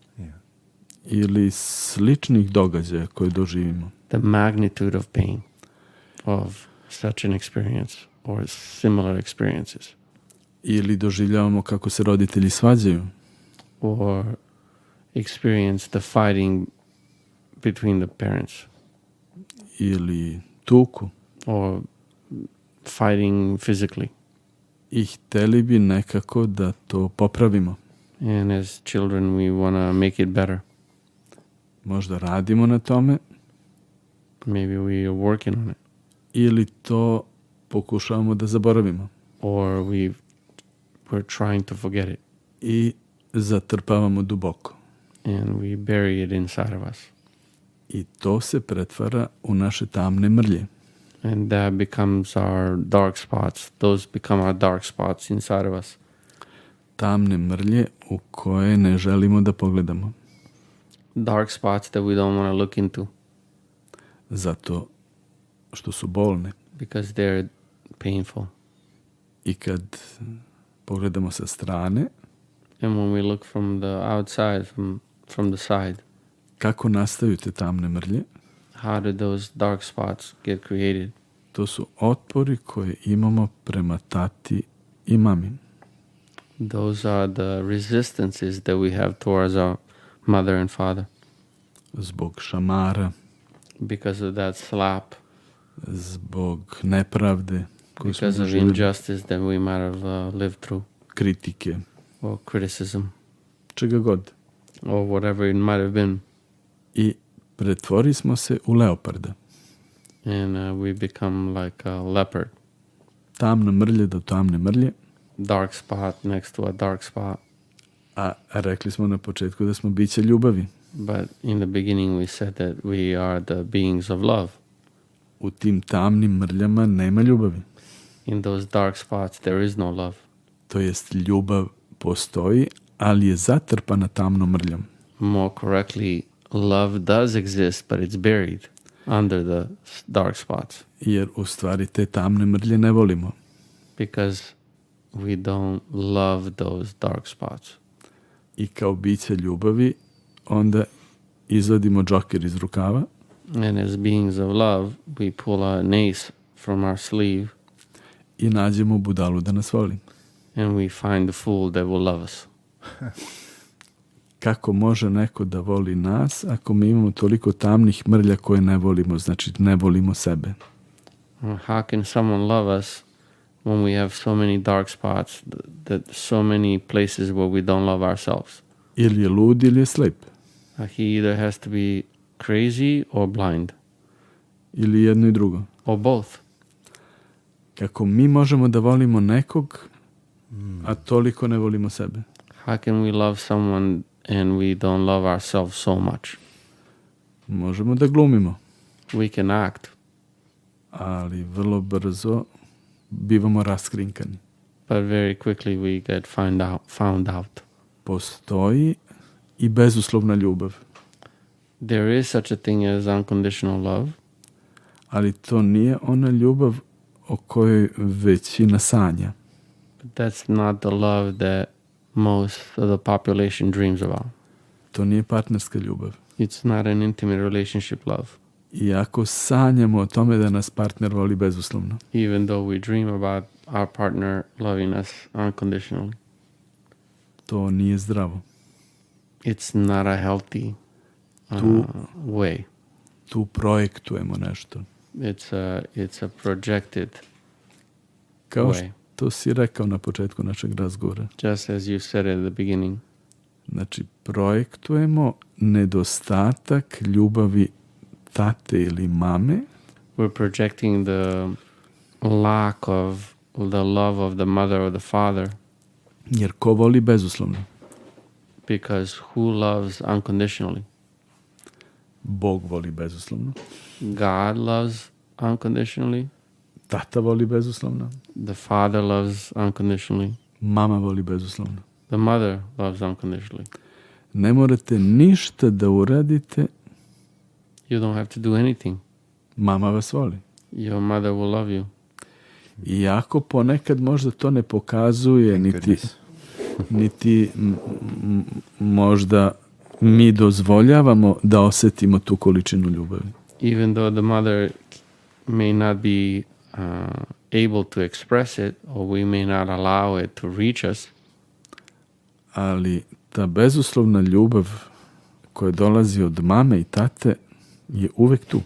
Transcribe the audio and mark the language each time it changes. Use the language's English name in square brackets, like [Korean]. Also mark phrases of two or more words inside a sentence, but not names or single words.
[Serbian] Ili sličnih događaja koje doživimo. [English] The magnitude of pain of such an experience or similar experiences. [Serbian] Ili doživljavamo kako se roditelji svađaju. [English] Or experience the fighting between the parents. [Serbian] Ili tuku. [English] Or fighting physically. [Serbian] I hteli bi nekako da to popravimo. [English] And as children we want to make it better. [Serbian] Možda radimo na tome. [English] Maybe we are working on it. [Serbian] Ili to pokušavamo da zaboravimo. [English] Or we're trying to forget it. [Serbian] I zatrpavamo duboko. [English] And we bury it inside of us. [Serbian] I to se pretvara u naše tamne mrlje. [English] And that becomes our dark spots. Those become our dark spots inside of us. [Serbian] Tamne mrlje u koje ne želimo da pogledamo. [English] Dark spots that we don't want to look into. [Serbian] Zato što su bolne. [English] Because they're painful. [Serbian] I kad pogledamo sa strane, [English] And when we look from the outside, from the side, [Serbian] kako nastaju te tamne mrlje? [English] how did those dark spots get created? [Serbian] To su otpori koje imamo prema tati i mami. [English] Those are the resistances that we have towards our mother and father. [Serbian] Zbog šamara, [English] Because of that slap, [Serbian] zbog nepravde koju smo [English] because of [Serbian] doživjeli, [English] injustice that we might have lived through, [Serbian] kritike, [English] or criticism, [Serbian] čega god. [English] or whatever it might have been. [Serbian] I pretvori smo se u leoparda. [English] And we become like a leopard. [Serbian] Tamna mrlja do tamne mrlje, [English] Dark spot next to a dark spot. [Serbian] a rekli smo na početku da smo bića ljubavi. [English] But in the beginning we said that we are the beings of love. [Serbian] U tim tamnim mrljama nema ljubavi. [English] In those dark spots there is no love. [Serbian] To jest, ljubav postoji, ali je zatrpana tamnom mrljom. [English] More correctly, love does exist, but it's buried under the dark spots. [Serbian] Jer u stvari te tamne mrlje ne volimo. [English] Because we don't love those dark spots. [Serbian] I kao bića ljubavi onda izvadimo džoker iz rukava [English] And as beings of love, we pull an ace from our sleeve [Serbian] i nađemo budalu da nas voli. [English] and we find the fool that will love us. [Serbian] Kako može neko da voli nas ako mi imamo toliko tamnih mrlja koje ne volimo, znači ne volimo sebe? [English] How can someone love us when we have so many dark spots, that so many places where we don't love ourselves? [Serbian] Ili je lud ili je slep. [English] He either has to be crazy or blind, [Serbian] Ili jedno i drugo. [English] or both. [Serbian] Kako mi možemo da volimo nekog, a toliko ne volimo sebe? [English] How can we love someone and we don't love ourselves so much? [Serbian] Možemo da glumimo, [English] We can act, [Serbian] ali vrlo brzo bivamo raskrinkani. [English] but very quickly we get found out. [Serbian] Postoji i bezuslovna ljubav, [English] There is such a thing as unconditional love, [Serbian] ali to nije ona ljubav o kojoj većina sanja. [English] but that's not the love that most of the population dreams about. [Serbian] To nije partnerska ljubav. [English] It's not an intimate relationship love, [Serbian] Iako sanjamo o tome da nas partner voli bezuslovno. [English] even though we dream about our partner loving us unconditionally. [Serbian] To nije zdravo. [English] It's not a healthy way. [Serbian] Tu projektujemo nešto. [English] It's a projected [Serbian] Kao [English] way. [Serbian] što si rekao na početku našeg razgovora. [English] Just as you said at the beginning. [Serbian] Znači, projektujemo nedostatak ljubavi tate ili mame [English] We're projecting the lack of the love of the mother or the father, [Serbian] jer ko voli bezuslovno? [English] because who loves unconditionally? [Serbian] Bog voli bezuslovno. [English] God loves unconditionally. [Serbian] Tata voli bezuslovno. [English] The father loves unconditionally. [Serbian] Mama voli bezuslovno. [English] The mother loves unconditionally. [Serbian] Ne morate ništa da uradite, [English] You don't have to do anything. [Serbian] mama vas voli. [English] Your mother will love you. [Serbian] Iako ponekad možda to ne pokazuje, niti možda mi dozvoljavamo da osetimo tu količinu ljubavi. [English] Even though the mother may not be able to express it, or we may not allow it to reach us, [Serbian] Ali ta bezuslovna ljubav koja dolazi od mame i tate je uvek tu.